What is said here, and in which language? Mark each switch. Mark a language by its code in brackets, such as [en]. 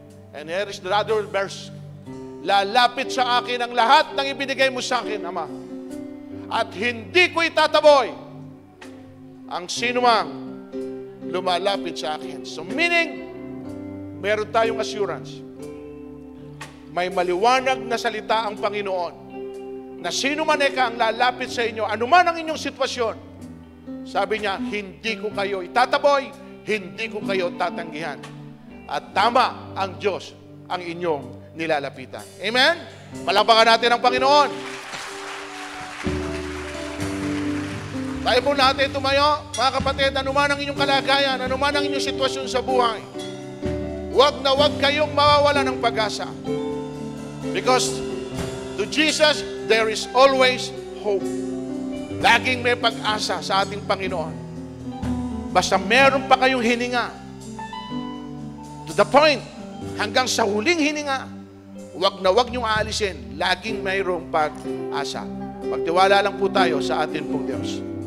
[en] And here is the other verse. [tl] Lalapit sa akin ang lahat ng ibinigay mo sa akin, Ama. At hindi ko itataboy ang sinumang lumalapit sa akin. [en] So meaning, [tl] meron tayong assurance. May maliwanag na salita ang Panginoon na sino man ang lalapit sa inyo, anuman ang inyong sitwasyon, sabi niya, hindi ko kayo itataboy, hindi ko kayo tatanggihan. At tama ang Diyos ang inyong nilalapitan. Amen? Palakpakan natin ang Panginoon. Tayo po natin tumayo, mga kapatid, anuman ang inyong kalagayan, anuman ang inyong sitwasyon sa buhay, huwag na huwag kayong mawawala ng pag-asa. [en] Because to Jesus, there is always hope. [tl] Laging may pag-asa sa ating Panginoon. Basta meron pa kayong hininga, [en] to the point, [tl] hanggang sa huling hininga, huwag na huwag niyong aalisin. Laging mayroong pag-asa. Magtiwala lang po tayo sa atin pong Diyos.